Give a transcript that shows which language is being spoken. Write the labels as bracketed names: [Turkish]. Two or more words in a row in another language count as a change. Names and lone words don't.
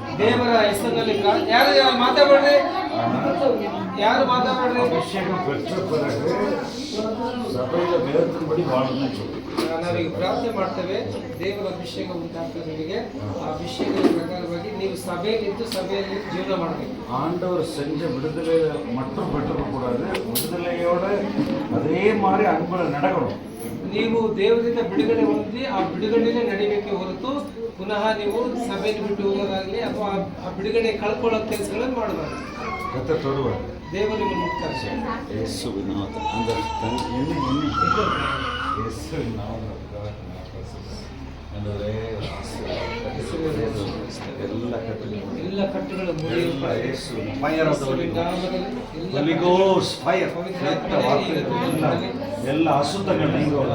[Kannada] ದೇವರ ಹೆಸರಿನಲ್ಲಿ ಯಾರು ಮಾತಾಡ್ಬೇಡ್ರಿ, ಯಾರು ಮಾತಾಡ್ಬೇಡ್ರಿ. ನಾವೀಗ ಪ್ರಾರ್ಥನೆ ಮಾಡ್ತೇವೆ, ದೇವರ ಅಭಿಷೇಕ ಉಂಟಾಗ್ತದೆ ನಿಮಗೆ. ಆ ಅಭಿಷೇಕದ ಪ್ರಕಾರವಾಗಿ ನೀವು ಸಭೆಯಲ್ಲಿದ್ದು ಸಭೆಯಲ್ಲಿ ಜೀವನ ಮಾಡಬೇಕು. [Tamil] ஆண்டவர் செஞ்ச விடுதலை மட்டும் பெற்றுக்கூடாது, விடுதலையோட அதே மாதிரி அன்புல நடக்கணும். [Kannada] ನೀವು ದೇವರಿಂದ ಬಿಡುಗಡೆ ಹೊಂದಿ ಆ ಬಿಡುಗಡೆಯಲ್ಲೇ ನಡಿಬೇಕೆ ಹೊರತು ಪುನಃ ನೀವು ಸಭೆಯನ್ನು ಬಿಟ್ಟು ಹೋಗೋದಾಗಲಿ ಅಥವಾ ಆ ಬಿಡುಗಡೆ ಕಳ್ಕೊಳ್ಳೋ ಕೆಲಸಗಳನ್ನು ಮಾಡಬಾರ್ದು. [Tamil] கத்த தொடுவார். [Kannada] ದೇವರು ನಿಮ್ಮನ್ನು ಮುಕ್ತಾಯ ಯೇಸುವಿನ ನಾಮದ ಯೇಸುವಿನ ನಾಮದ ಎಲ್ಲ ಕಟ್ಟುಗಳು ಮುರಿಯಲ್ಪಡಲಿ. ಎಲ್ಲ ಅಶುದ್ಧಗಳು ನೀಗೋಲ್ಲ,